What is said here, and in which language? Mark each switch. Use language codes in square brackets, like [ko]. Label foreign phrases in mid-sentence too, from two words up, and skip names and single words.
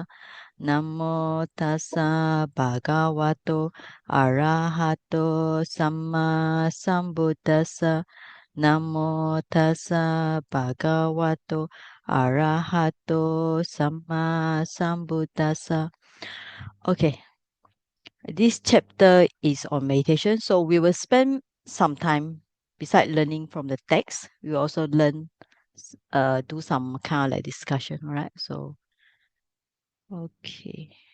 [pi] Namo tassa bhagavato arahato samma sambuddhassa. Namo tassa bhagavato arahato samma sambuddhassa. [en] Okay, this chapter is on meditation, so we will spend some time beside learning from the text. We will also learn, do some kind of like discussion. All right. So, okay.